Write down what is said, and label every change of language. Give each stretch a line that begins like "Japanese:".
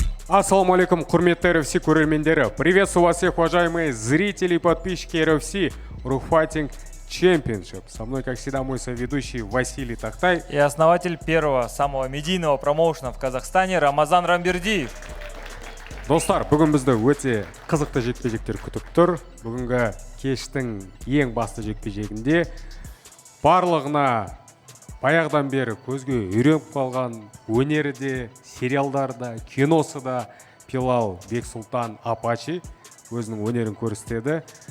Kazakh: Ассаламу алейкум, құрметті RFC көрермендері.
Russian: Приветствую вас всех, уважаемые зрители и подписчики RFC Ruch Fighting Championship. Со мной, как всегда, мой соведущий Василий Тахтай. И основатель первого, самого медийного промоушена в Казахстане Рамазан Рамбердиев.
Kazakh: Достар, бүгін бізді өте қызықты жекпе-жектер күтіп тұр. Бүгінгі кештің ең басты жекпе-жегінде барлығына баяғыдан бері көзге үйреніп қалған өнері де, сериалдарда, киносы да Пилал Бексултан Апачи өзінің өнерін көрсетеді.